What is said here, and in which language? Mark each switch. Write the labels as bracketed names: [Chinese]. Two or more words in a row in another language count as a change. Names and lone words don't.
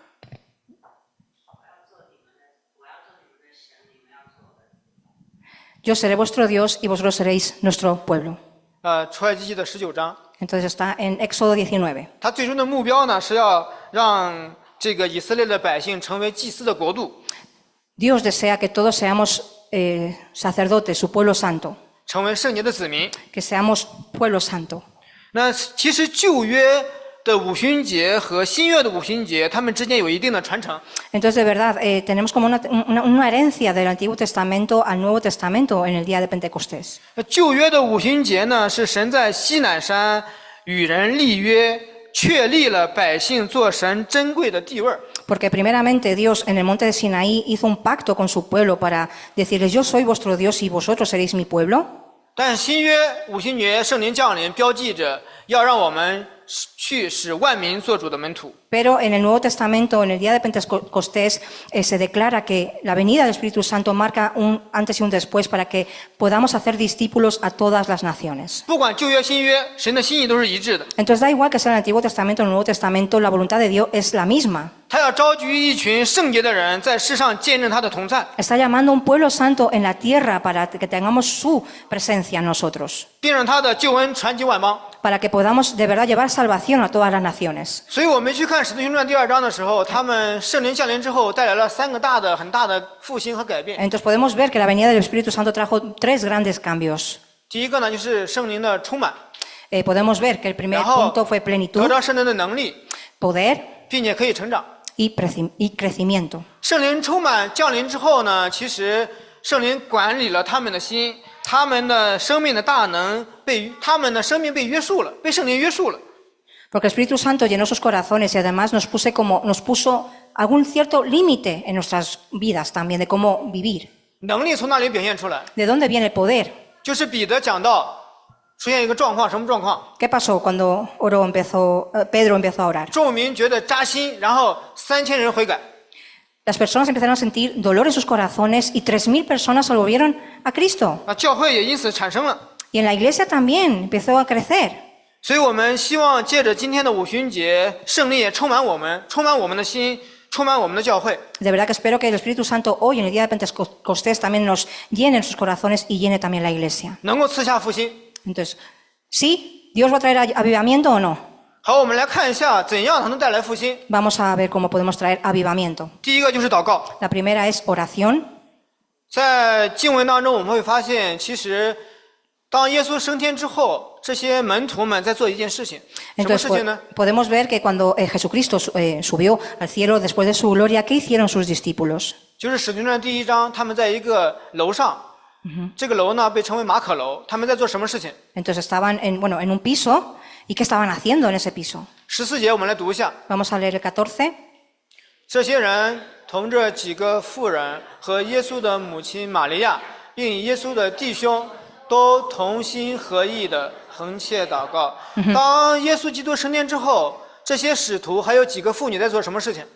[Spanish] Yo seré vuestro Dios y vosotros seréis nuestro pueblo. [Chinese] 出埃及记的19章， [Spanish] Entonces está en Éxodo 19. [Chinese] 它最终的目标呢是要让这个以色列的百姓成为祭司的国度， [Spanish] Dios desea que todos seamos sacerdotes, su pueblo santo, [Chinese] 成为圣洁的子民。 [Spanish] que seamos pueblo santo. [Chinese] 那其实旧约的五旬节和新约的五旬节，它们之间有一定的传承。 [Spanish] Entonces, de verdad, tenemos como una herencia del Antiguo Testamento al Nuevo Testamento en el día de Pentecostés. [Chinese] 那旧约的五旬节呢，是神在西乃山与人立约，确立了百姓做神珍贵的地位。 [Spanish] Porque primeramente Dios en el monte de Sinaí hizo un pacto con su pueblo para decirles, yo soy vuestro Dios y vosotros seréis mi pueblo. [Chinese] 但新约五旬节圣灵降临，标记着要让我们去使万民做主的门徒。 [Spanish] Pero en el Nuevo Testamento, en el día de Pentecostés, se declara que la venida del Espíritu Santo marca un antes y un después para que podamos hacer discípulos a todas las naciones. [Chinese] 不管旧约新约，神的心意都是一致的。 [Spanish] Entonces da igual que sea el Antiguo Testamento o el Nuevo Testamento, la voluntad de Dios es la misma. [Chinese] 他要召集一群圣洁的人，在世上见证他的同在， [Spanish] Está llamando a un pueblo santo en la tierra para que tengamos su presencia en nosotros, [Chinese] 并让他的救恩传及万邦。 [Spanish] para que podamos de verdad llevar salvación a todas las naciones. [Chinese] 所以我们去看《使徒行传》第2章的时候，他们圣灵降临之后，带来了3个很大的复兴和改变。 [Spanish] Entonces podemos ver que la venida del Espíritu Santo trajo 3 grandes cambios. [Chinese] 第一个呢，就是圣灵的充满， [Spanish] Podemos ver que el primer [Chinese] 然后 [Spanish] punto fue [Chinese] 得 [Spanish] plenitud, [Chinese] 到圣灵的能力， [Spanish] poder [Chinese] 并且可以成长。 [Spanish] y crecimiento. [Chinese] 圣灵充满降临之后呢，其实圣灵管理了他们的心，他们的生命的大能他们的生命被约束了，被圣灵约束了。 [Spanish] Porque el Espíritu Santo llenó sus corazones y además nos puso algún cierto límite en nuestras vidas también de cómo vivir. [Chinese] 能力从那里表现出来， [Spanish] ¿De dónde viene el poder? [Chinese] 就是彼得讲到出现一个状况，什么状况？ [Spanish] ¿Qué pasó cuando Pedro empezó a orar? [Chinese] 众民觉得扎心，然后3000人悔改。 [Spanish] Las personas empezaron a sentir dolor en sus corazones y 3.000 personas se volvieron a Cristo. [Chinese] 那教会也因此产生了。 [Spanish] Y en la iglesia también empezó a crecer. [Chinese] 所以我们希望借着今天的五旬节，圣灵也充满我们的心，充满我们的教会。 [Spanish] De verdad que espero que el Espíritu Santo hoy en el día de Pentecostés también nos llene en sus corazones y llene también la iglesia. [Chinese] 能够赐下复兴。 [Spanish] Entonces, ¿sí? ¿Dios va a traer avivamiento o no? [Chinese] 好，我们来看一下怎样才能带来复兴。 [Spanish] Vamos a ver cómo podemos traer avivamiento. [Chinese] 第一个就是祷告。 [Spanish] La primera es oración. [Chinese] 在经文当中，我们会发现，其实当耶稣升天之后，这些门徒们在做一件事情。什么 [Spanish] Entonces [Chinese] 事情呢？ [Spanish] podemos ver que cuando Jesucristo subió al cielo después de su gloria, ¿qué hicieron sus discípulos? [Chinese] 就是使徒行传第1章，他们在一个楼上，这个楼呢被称为马可楼。他们在做什么事情？ [Spanish] Entonces estaban en un piso. ¿Y qué estaban haciendo en ese piso? [Chinese] 14 节我们来读一下。 [Spanish] Vamos a leer el 14. [Chinese] 这些人同着几个妇人和耶稣的母亲玛利亚，并耶稣的弟兄，都同心合意的横切祷告。当耶稣基督升天之后，这些使徒还有几个妇女在做什么事情？